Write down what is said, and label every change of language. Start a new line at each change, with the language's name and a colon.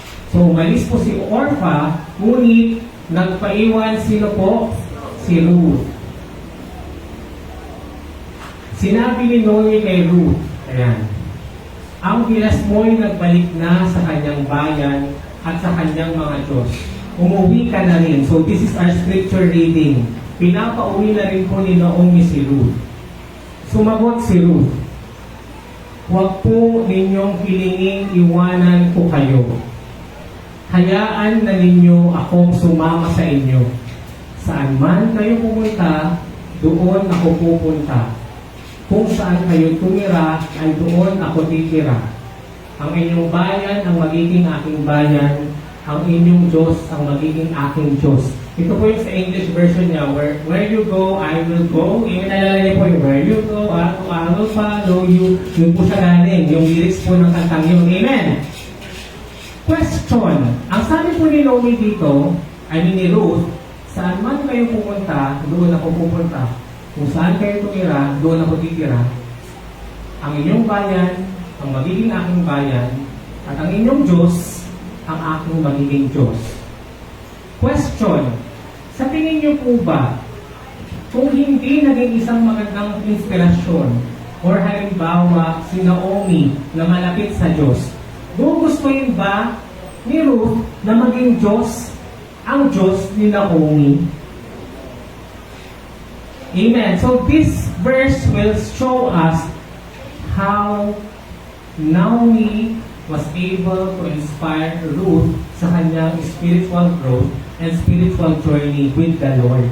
Filipino: So umalis po si Orpha, ngunit nagpaiwan sino po? Si Ruth. Sinabi ni Naomi kay Ruth, ayan, ang bilas mo'y nagbalik na sa kanyang bayan at sa kanyang mga Diyos. Umuwi ka na rin.
English: So this is our scripture reading.
Filipino: Pinapauwi na rin po ni Naomi si Ruth. Sumagot si Ruth, huwag po ninyong hilinging iwanan ko kayo. Hayaan na ninyo akong sumama sa inyo. Saan man kayo pumunta, doon ako pupunta. Kung saan kayo tumira, ay doon ako titira. Ang inyong bayan ang magiging aking bayan, ang inyong Diyos ang magiging aking Diyos. Ito po yung sa English version niya,
English: where you go, I will go.
Filipino: Yung nalala niya po yung
English: where you go, I will follow you.
Filipino: Yun po siya galing, yung lyrics po ng kantang yun. Amen! Question. Ang sabi po ni Naomi dito, ni Ruth, saan man kayo pupunta, doon ako pupunta. Kung saan kayo tumira, doon ako titira. Ang inyong bayan, ang magiging aking bayan, at ang inyong Diyos, ang aking magiging Diyos. Question. Sa tingin niyo po ba, kung hindi naging isang magandang inspirasyon, or halimbawa si Naomi na malapit sa Diyos, gugustuhin ba ni Ruth na maging Diyos ang Diyos ni Naomi? Amen.
English: So this verse will show us how Naomi was able to inspire Ruth
Filipino: sa kanyang
English: spiritual growth and spiritual journey with the Lord.